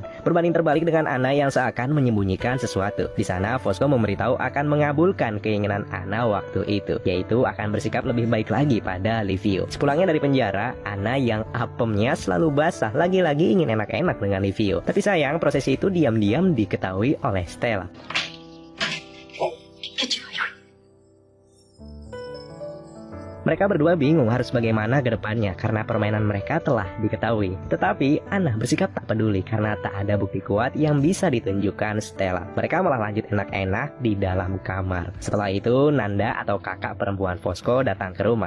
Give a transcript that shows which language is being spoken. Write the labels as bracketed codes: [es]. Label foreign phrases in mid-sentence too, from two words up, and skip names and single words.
[id] Berbanding terbalik dengan Anna yang seakan menyembunyikan sesuatu. Di sana Fosco memberitahu akan mengabulkan keinginan Anna waktu itu, yaitu akan bersikap lebih baik lagi pada Livio. Sepulangnya dari penjara, Anna yang apemnya selalu basah lagi-lagi ingin enak-enak dengan Livio. Tapi sayang, prosesi itu diam-diam diketahui oleh Stella. [it] Che ci voglio? [id] Mereka berdua bingung harus bagaimana ke depannya karena permainan mereka telah diketahui. Tetapi Anna bersikap tak peduli karena tak ada bukti kuat yang bisa ditunjukkan Stella. Mereka malah lanjut enak-enak di dalam kamar. Setelah itu Nanda atau kakak perempuan Fosco datang ke rumah.